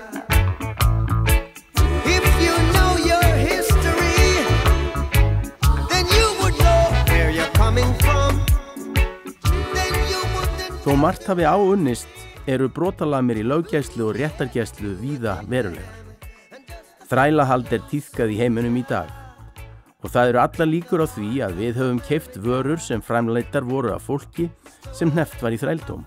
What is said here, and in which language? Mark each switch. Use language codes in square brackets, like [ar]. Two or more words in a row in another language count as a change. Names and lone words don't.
[en] If you know your history, then you would know where you're coming from. Then you wouldn't. [is] Þó margt hafi áunnist eru brotalamir í löggæslu og réttargæslu víða verulegar. Þrælahald tíðkað í heiminum í dag og það eru allar líkur á því að við höfum keypt vörur sem framleiddar voru af fólki sem hneppt var í þrældóm.